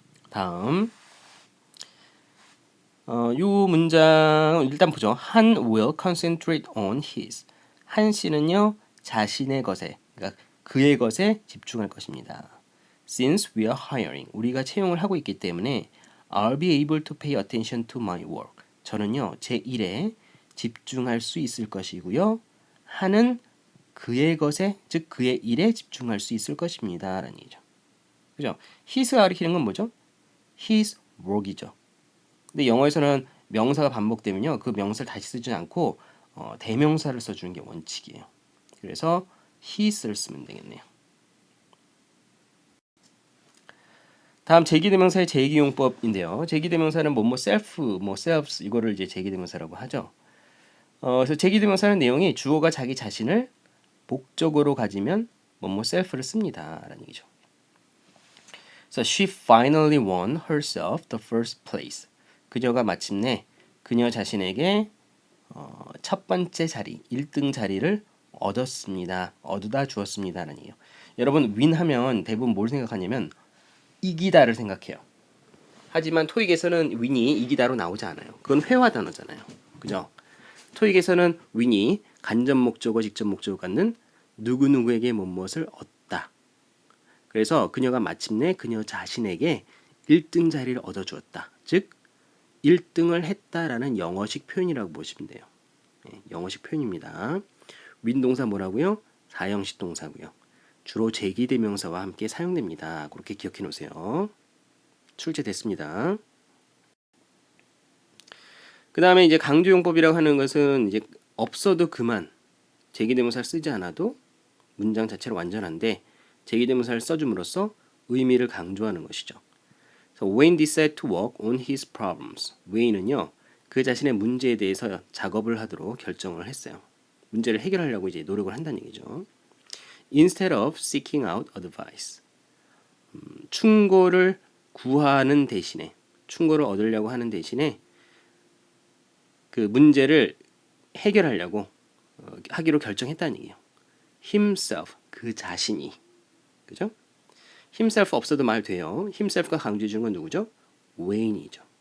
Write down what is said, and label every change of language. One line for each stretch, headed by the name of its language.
Korean: 다음 이 문장 일단 보죠.
English: 한 will concentrate on his.
Korean: 한 씨는요 자신의 것에, 그러니까 그의 것에 집중할 것입니다.
English: Since we are hiring,
Korean: 우리가 채용을 하고 있기 때문에
English: I'll be able to pay attention to my work.
Korean: 저는요 제 일에 집중할 수 있을 것이고요. 한은 그의 것에, 즉 그의 일에 집중할 수 있을 것입니다. 라는 얘기죠. 그죠? his가 가리키는 건 뭐죠? his work이죠. 근데 영어에서는 명사가 반복되면요 그 명사를 다시 쓰지 않고 대명사를 써주는 게 원칙이에요. 그래서 his를 쓰면 되겠네요. 다음 제기대명사의 제기용법인데요. 제기대명사는 뭐뭐 self, 뭐 selves 이거를 이제 제기대명사라고 하죠. 그래서 제기대명사는 내용이 주어가 자기 자신을 목적으로 가지면 뭐뭐 self를 씁니다라는 얘기죠. 그래서
English: she finally won herself the first place.
Korean: 그녀가 마침내 그녀 자신에게 첫 번째 자리, 1등 자리를 얻었습니다. 얻어다 주었습니다라는 얘기예요. 여러분 win 하면 대부분 뭘 생각하냐면 이기다를 생각해요. 하지만 토익에서는 win이 이기다로 나오지 않아요. 그건 회화 단어잖아요. 그죠? 토익에서는 win이 간접 목적어, 직접 목적어 갖는 누구누구에게 무엇을 얻다. 그래서 그녀가 마침내 그녀 자신에게 1등 자리를 얻어주었다. 즉 1등을 했다라는 영어식 표현이라고 보시면 돼요. 네, 영어식 표현입니다. win 동사 뭐라고요? 사형식 동사고요. 주로 제기대명사와 함께 사용됩니다. 그렇게 기억해 놓으세요. 출제됐습니다. 그 다음에 이제 강조용법이라고 하는 것은 이제 없어도 그만 제기대명사를 쓰지 않아도 문장 자체로 완전한데 제기대명사를 써줌으로써 의미를 강조하는 것이죠.
English: So Wayne decided to work on his problems.
Korean: 웨인은요 그 자신의 문제에 대해서 작업을 하도록 결정을 했어요. 문제를 해결하려고 이제 노력을 한다는 얘기죠.
English: Instead of seeking out advice.
Korean: 충고를 구하는 대신에, 충고를 얻으려고 하는 대신에 그 문제를 해결하려고 하기로 결정했다는 얘기예요. himself, 그 자신이. 그죠? himself 없어도 말 돼요. himself가 강조해 준 건 누구죠? 웨인이죠.